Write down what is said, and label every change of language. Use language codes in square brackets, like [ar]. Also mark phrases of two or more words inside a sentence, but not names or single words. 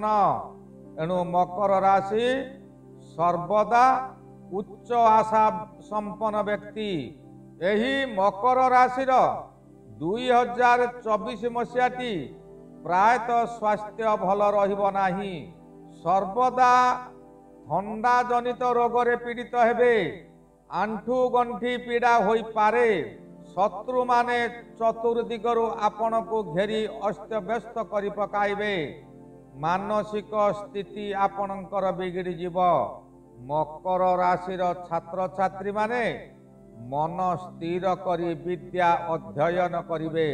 [or] ଏଣୁ ମକର ରାଶି ସର୍ବଦା ଉଚ୍ଚ ଆଶା ସମ୍ପନ୍ନ ବ୍ୟକ୍ତି। ଏହି ମକର ରାଶିର 2024 ମସିହାଟି ପ୍ରାୟତଃ ସ୍ୱାସ୍ଥ୍ୟ ଭଲ ରହିବ ନାହିଁ। ସର୍ବଦା ଥଣ୍ଡା ଜନିତ ରୋଗରେ ପୀଡ଼ିତ ହେବେ। ଆଣ୍ଠୁ ଗଣ୍ଠି ପୀଡ଼ା ହୋଇ ପାରେ ଶତ୍ରୁ ମାନେ ଚତୁର୍ଦିଗରୁ ଆପଣ କୁ ଘେରି ଅସ୍ତବ୍ୟସ୍ତ କରି ପକାଇବେ। ମାନସିକ ସ୍ଥିତି ଆପଣଙ୍କର ବିଗିଡ଼ି ଜିବ। ମକର ରାଶିର ଛାତ୍ର ଛାତ୍ରୀ ମାନେ ମନ ସ୍ଥିର କରି ବିଦ୍ୟା ଅଧ୍ୟୟନ କରିବେ।